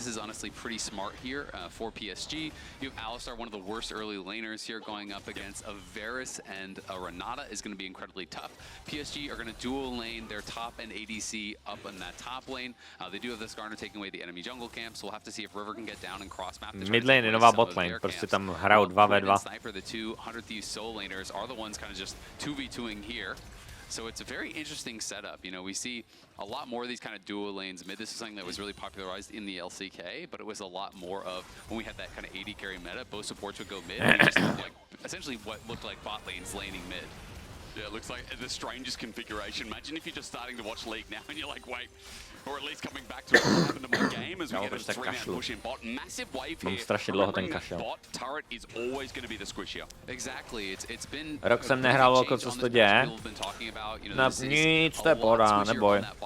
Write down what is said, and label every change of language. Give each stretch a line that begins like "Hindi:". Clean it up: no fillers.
English: This is honestly pretty smart here for PSG. You have Alistar, one of the worst early laners here, going up against a Varus, and a Renata is going to be incredibly tough. PSG are going to dual lane their top and ADC up in that top lane. They do have the Skarner taking away the enemy jungle camp, so we'll have to see if River can get down and cross map.
Czech: Mid lane je nová bot lane, prostě tam hrajou 2v2.
English: Sniper, the 100 Thieves soul laners are the ones kind of just 2v2ing here. So it's a very interesting setup. You know, we see a lot more of these kind of dual lanes mid. This is something that was really popularized in the LCK, but it was a lot more of when we had that kind of AD carry meta, both supports would go mid. And just like essentially what looked like bot lanes laning mid. Yeah, it looks like the strangest configuration. Imagine if you're just starting to watch League now and you're like, wait, or at least coming back to what happened to my game as we get a 3-man push in bot. Massive wave here. Remembering bot turret is always going to be the squishier. Exactly. It's been
Czech: Rok jsem nehrál oko, co se to děje. Nic, to je pohoda, neboj.